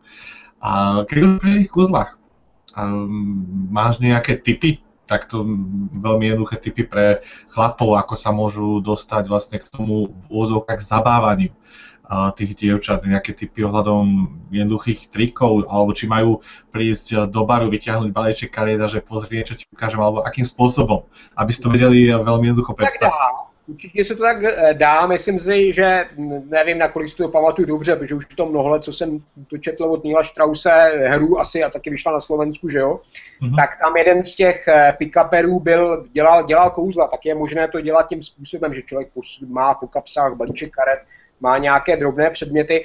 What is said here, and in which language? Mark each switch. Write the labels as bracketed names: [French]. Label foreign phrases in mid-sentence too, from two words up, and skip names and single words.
[Slovak] A keď už pri tých kúzlach, máš nejaké tipy, takto veľmi jednoduché tipy pre chlapov, ako sa môžu dostať vlastne k tomu v úvodzovkách zabávaniu tých dievčat, nejaké tipy ohľadom jednoduchých trikov, alebo či majú prísť do baru, vyťahnuť balíček kariet a že pozri, niečo ti ukážem, alebo akým spôsobom, aby ste to vedeli veľmi jednoducho predstaviť. [Czech] Určitě se to tak dá, myslím si, že nevím, nakolik si to pamatuju dobře, protože už to mnoho let, co jsem to četl od Neila Strause, hru asi a taky vyšla na Slovensku, že jo, tak tam jeden z těch pick-uperů dělal kouzla, tak je možné to dělat tím způsobem, že člověk má po kapsách balíček karet, má nějaké drobné předměty.